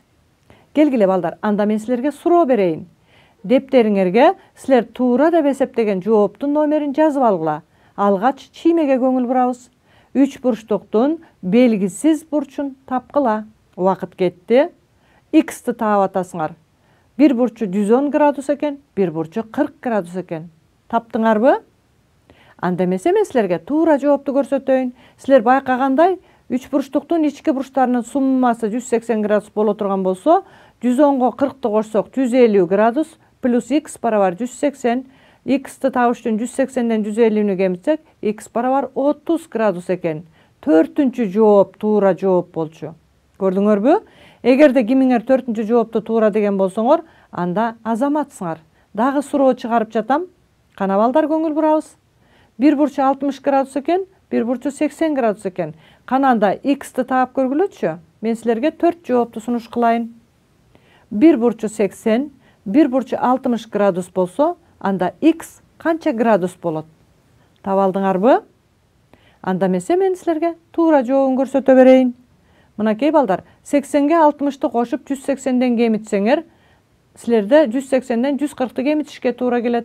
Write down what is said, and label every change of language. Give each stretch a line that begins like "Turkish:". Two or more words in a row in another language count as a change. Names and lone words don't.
Kyrgyz: Келгиле балдар, анда мен силерге суроо берейин. Дептериңерге силер туура деп эсептеген жооптун номерин жазып алгыла. Алгач чиймеге көңүл бурабыз. 3 бурчтуктун белгисиз бурчун тапкыла. Убакыт кетти. X'ти таап атасыңар. Бир бурчу 110 градус экен, бир бурчу 40 градус экен. Таптыңарбы? Анда эмесе мен силерге туура жоопту көрсөтөйүн. Силер байкагандай 3 бурчтуктун ички бурчтарынын суммасы 180 градус боло турган болсо, 110го 40ты кошсок 150 градус плюс x барабар 180. X'ти табыш үчүн 180ден 150-нү кемитсек, x барабар 30 градус экен. 4-нчү жооп туура жооп болчу. Көрдүңөрбү? Эгерде кимиңер 4-нчү жоопту туура деген болсоңор, анда азаматсыңар. Дагы суроо чыгарып жатам. Кана балдар көңүл бурабыз. Бир бурчу 60 градус экен, бир бурчу 80 градус экен. Кана анда x'ти таап көргүлөчү. Мен силерге 4 жоопту сунуш кылайын. Бир бурчу 80, бир бурчу 60 градус болсо, анда x канча градус болот? Таап алдыңарбы? Анда эмесе мен силерге туура жообун көрсөтө берейин. Мынакей балдар, 80ге 60ты кошуп 180ден кемитсеңер, силерде 180ден 140ты кемитишке туура келет.